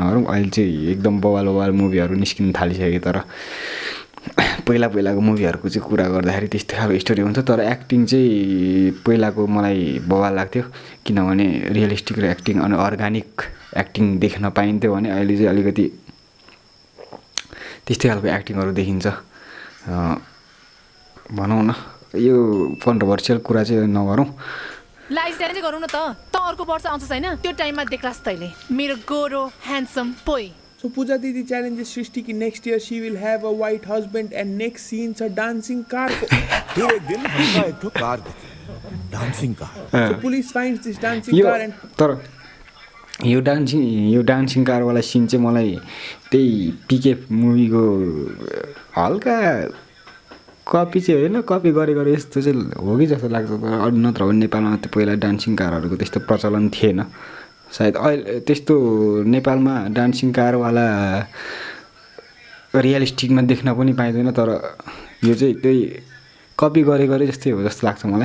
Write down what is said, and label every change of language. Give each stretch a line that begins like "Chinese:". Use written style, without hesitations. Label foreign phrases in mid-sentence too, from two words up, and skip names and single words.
Nepali: नगरौँ अहिले चाहिँ एकदम बवाल मुभीहरू निस्किन थालिसक्यो तर पहिलाको मुभीहरूको चाहिँ कुरा गर्दाखेरि त्यस्तै खालको स्टोरी हुन्छ तर एक्टिङ चाहिँ पहिलाको मलाई बवाल लाग्थ्यो किनभने रियलिस्टिक र एक्टिङ अनि
English: organic acting
Nepali: देख्न पाइन्थ्यो भने अहिले चाहिँ अलिकति त्यस्तै खालको एक्टिङहरू देखिन्छ भनौँ न यो कन्ट्रोभर्सियल कुरा चाहिँ नगरौँ
English: life style
Nepali: चाहिँ गरौँ न त अर्को वर्ष आउँछस् हैन त्यो टाइममा देख्लास् तैले मेरो गोरो ह्यान्डसम पोइ
English: so Pooja didi challenges Srishti ki next year she will have a white husband and next scene
Nepali: छ डान्सिङ कारको
Bhojpuri: फिर एक दिन हमका एक ठो कार देखे
English: dancing car so police finds this dancing car and
Nepali: तर यो
English: dancing carwala
Nepali: सिन चाहिँ मलाई त्यही पिके मुभीको हल्का कपी चाहिँ होइन कपी गरे यस्तो चाहिँ हो कि जस्तो लाग्छ तर नत्र भने नेपालमा त पहिला
English: dancing carharuko
Nepali: त्यस्तो प्रचलन थिएन सायद अहिले त्यस्तो नेपालमा
English: dancing carwala
Nepali: रियलिस्टिकमा देख्न पनि पाइँदैन तर यो चाहिँ त्यही कपी गरे जस्तै हो जस्तो लाग्छ मलाई